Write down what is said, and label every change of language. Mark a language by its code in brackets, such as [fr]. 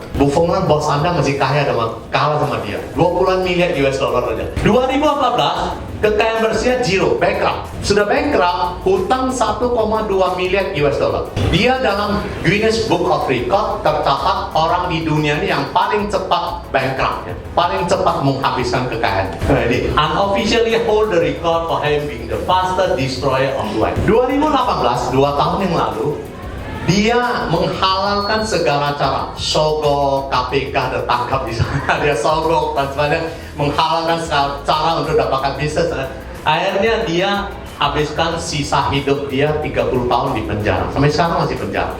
[id] Buffon, bos Anda masih kalah sama dia. 20 miliar US dollar aja. 2014 kekayaan bersihnya zero, bankrupt. Sudah bankrupt, hutang 1,2 miliar US dollar. Dia dalam Guinness Book of Record tercatat orang di dunia ini yang paling cepat bankrupt, ya. Paling cepat menghabiskan kekayaan. [en] Jadi, unofficially hold the record for having being the fastest destroyer of wealth. [id] 2018, 2 tahun yang lalu, dia menghalalkan segala cara. Sogok, KPK tertangkap di sana, dia sogok dan sebagainya, menghalalkan segala cara untuk dapatkan bisnis. Akhirnya dia habiskan sisa hidup dia 30 tahun di penjara. Sampai sekarang masih penjara.